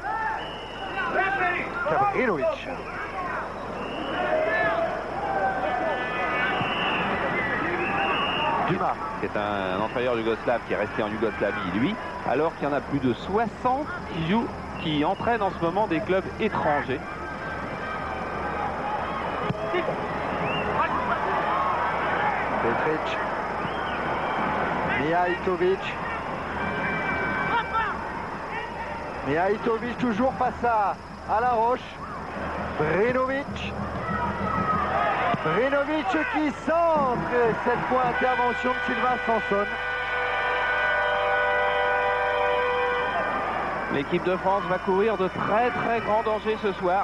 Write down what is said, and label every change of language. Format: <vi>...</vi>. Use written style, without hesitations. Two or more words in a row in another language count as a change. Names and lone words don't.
<fr>Kabrinović. Dumas. C'est un entraîneur yougoslave qui est resté en Yougoslavie, lui, alors qu'il y en a plus de 60 qui entraînent en ce moment des clubs étrangers. Petric. Mihajlović. Mihajlović toujours face à à la Roche. Brinovic. Brinovic qui centre. Et cette fois, intervention de Sylvain Sanson. L'équipe de France va courir de très très grands dangers ce soir.</fr>